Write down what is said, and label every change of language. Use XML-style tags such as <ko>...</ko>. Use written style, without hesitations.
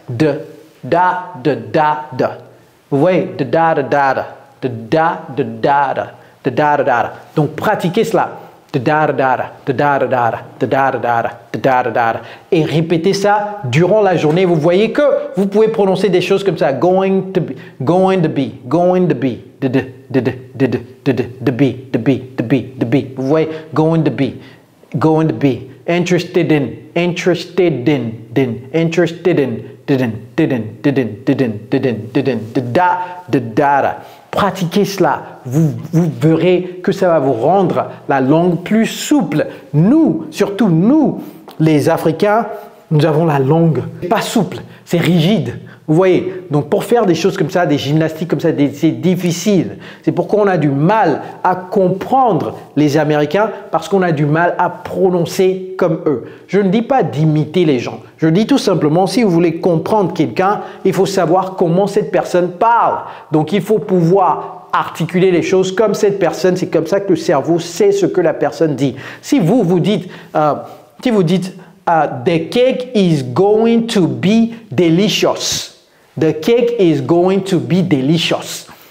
<fr>De, da, de, da, da. Vous voyez? De, da, de, da, da. De, da, de, da, da. De, da, de, da, da. Donc, pratiquez cela. De, da, de, da, da. De, da, de, da, da. De, da, de, da, da. De, da, de, da, da. Et répétez ça durant la journée. Vous voyez que vous pouvez prononcer des choses comme ça.</fr> <en>Going to be, going to be, going to be. De, be, de be, de be, de be.</en> <fr>Vous voyez,</fr> <en>going to be, going to be. Interested in, interested in, interested in, da, da, da.</en> <fr>pratiquez cela. Vous verrez que ça va vous rendre la langue plus souple. Nous, surtout nous, les Africains, nous avons la langue pas souple, c'est rigide. Vous voyez, donc pour faire des choses comme ça, des gymnastiques comme ça, c'est difficile. C'est pourquoi on a du mal à comprendre les Américains parce qu'on a du mal à prononcer comme eux. Je ne dis pas d'imiter les gens. Je dis tout simplement, si vous voulez comprendre quelqu'un, il faut savoir comment cette personne parle. Donc il faut pouvoir articuler les choses comme cette personne. C'est comme ça que le cerveau sait ce que la personne dit. Si vous dites,</fr> <en>the cake is going to be delicious. The cake is going to be delicious.</en>